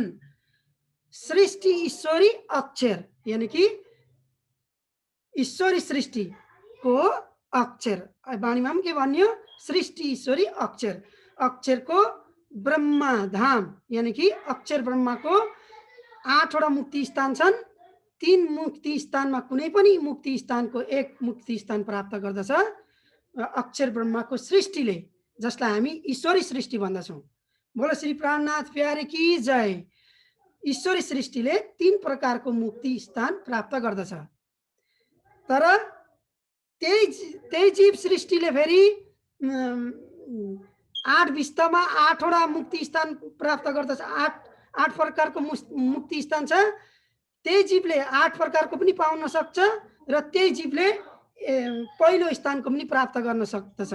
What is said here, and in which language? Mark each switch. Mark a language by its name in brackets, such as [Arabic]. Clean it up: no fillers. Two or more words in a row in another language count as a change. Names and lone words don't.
[Nepali] सृष्टि ईश्वरी अक्षर यानी कि ईश्वरी सृष्टिको अक्षर वाणीमा पनि के भन्यो, सृष्टि ईश्वरी अक्षर, अक्षरको ब्रह्मा धाम यानी कि अक्षर ब्रह्माको 8वटा मुक्ति स्थान छन्। 3 मुक्ति स्थानमा कुनै पनि मुक्ति स्थानको 1 मुक्ति स्थान प्राप्त गर्दछ अक्षर ब्रह्माको सृष्टिले, जसलाई हामी ईश्वरी सृष्टि भन्दछौँ। [Hindi] बोलो श्री प्राणनाथ प्यारे की जय। [Nepali] ईश्वरी सृष्टिले 3 प्रकारको मुक्ति स्थान प्राप्त गर्दछ। तर त्यही जीव सृष्टिले फेरि 8 विस्तमा 8वटा मुक्ति स्थान प्राप्त गर्दछ। 8 प्रकारको मुक्ति स्थान छ। त्यही जीवले 8 प्रकारको पनि पाउन सक्छ र त्यही जीवले पहिलो स्थानको पनि प्राप्त गर्न सक्दछ।